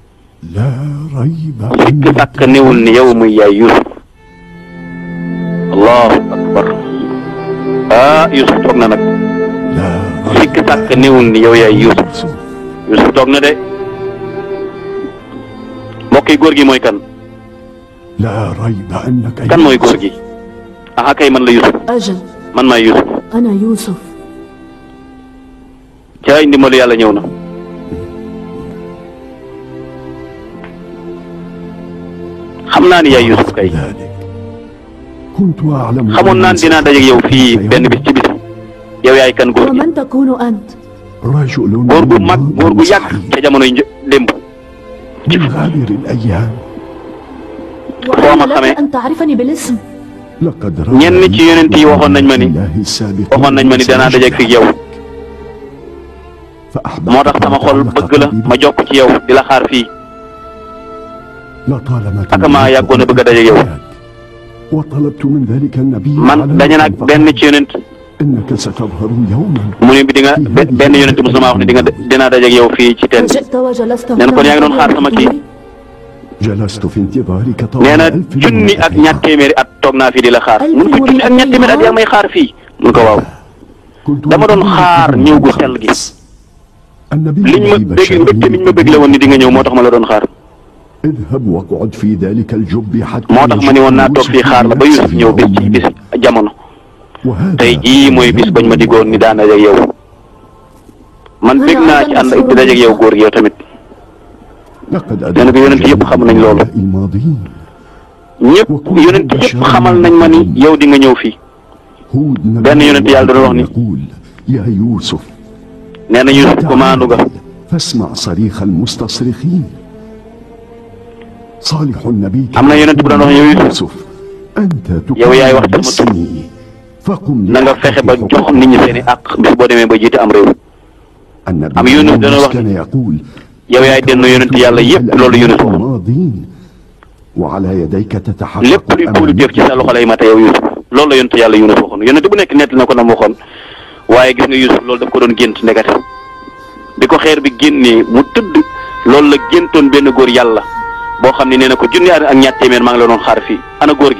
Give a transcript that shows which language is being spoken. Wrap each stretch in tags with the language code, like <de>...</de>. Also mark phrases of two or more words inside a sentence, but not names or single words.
<wo>sikki sàkk néewul ni yow muy yaay Yusuf</wo> <ar>الله أكبر</ar> <wo>Yusuf toog na nag sikki sàkk néewul ni yow yaay Yusuf toog na de mbokk yi góor gi mooy kan kan mooy góor gi aha kay man la Yusuf</wo> <ar>أجل</ar> <wo>man maay Yusuf</wo> <ar>أنا يوسف</ar> <wo>ca ndimbalu yàlla ñëw na xam naa ni yaay Yusuf kay xamoon naan dinaa dajeeg yow fii benn bis ci bis yow yaay kan góor gi</wo> <ar>ومن تكون أنت؟</ar> <wo>góor gu mag góor gu yàgg ca jamonoy démb foo ma</wo> <ar>وأنا</ar> <wo>xamee</wo> <ar>لك أن تعرفني بالاسم</ar> <wo>ñenn ci yonent yi waxoon nañ ma ni danaa dajeeg fi yow moo tax sama xol bëgg la ma jokk ci yow di la xaar fii ak maa yàggoon a bëgg a dajeeg yow man dañu nag benn ci yonent mu ne bi di nga benn yonent mos na maa wax ne dinaa dajeeg yow fii ci teen</wo> <ar>وجئت وجلست</ar> <wo>nee na kon yaa ngi doon xaar sama kii nee na junni ak ñaar téeméeri at toog naa fii di la xaar mun ko junni ak ñaar téeméeri at yaa may xaar fii mun ko waaw dama doon xaar ñëw gu sell gi liñ ma bëgg mbégte miñ ma bëgg la woon ni di nga ñëw moo tax ma la doon xaar moo tax ma ni woon naa toog fii xaar la ba Yusuf ñëw bés ci bis jamono tey jii mooy bis bañ ma diggoon ni daan dajeeg yow man bég naa ci ànd di dajeeg yow góor gi yow tamit nee na ko yonent yëpp xam nañ loolu ñëpp yonent yëpp xamal nañ ma ni yow di nga ñëw fii benn yonent yàlla doon wax ni</wo> <ar>يا يوسف</ar> <wo>nee na Yuusuf ko maandu nga</wo> <ar>فاسمع صريخ المستصرخين صالح النبي</ar> <wo>am na yonent bu doon wax yow Yuusuf</wo> <ar>أنت</ar> <wo>yow yaay wax sama tur</wo> <ar>فقم</ar> <wo>na nga fexe ba jox nit ñi seen i àq bis boo demee ba jiite am réew am Yunus dana wax</wo> <ar>كان يقول</ar> <wo>yow yaay denn yonent yàlla yëpp loolu Yunus waxoon</wo> <ar>ماضين وعلى يديك تتحقق</ar> <wo>lépp luy productif ci sa loxo lay mate yow Yuusuf loolu la yonent yàlla Yunus waxoon yonent bu nekk nett na ko na mu waxoon waaye gis nga Yuusuf loolu daf ko doon gént ndekete bi ko xeer bi génnee mu tëdd loolu la géntoon benn góor yàlla boo xam ne nee na ko junni at ak ñaar téeméer maa ngi la doon xaar fii ana góor</wo>